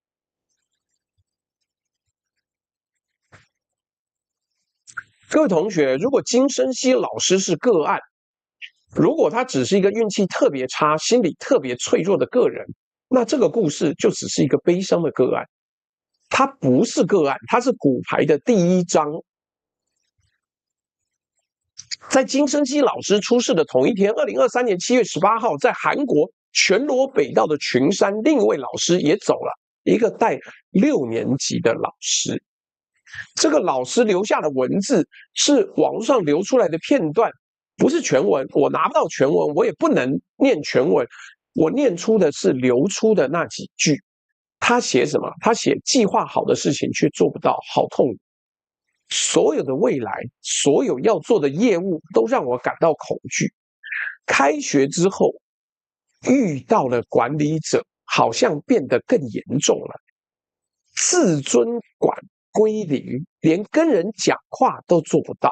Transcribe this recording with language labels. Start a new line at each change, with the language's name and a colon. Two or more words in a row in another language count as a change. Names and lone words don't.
Chinese: 各位同學，如果金生熙老師是個案，如果他只是一個運氣特別差、心理特別脆弱的個人， 那這個故事就只是一個悲傷的個案，它不是個案，它是骨牌的第一章。在金生熙老師出事的同一天，2023年7月18號，在韓國全羅北道的群山，另一位老師也走了，一個帶6年級的老師。這個老師留下的文字是網絡上流出來的片段，不是全文，我拿不到全文，我也不能念全文，我念出的是流出的那幾句。他寫什麼？他寫計劃好的事情卻做不到，好痛苦。所有的未來，所有要做的業務都讓我感到恐懼。開學之後，遇到了管理者，好像變得更嚴重了。自尊感歸零，連跟人講話都做不到。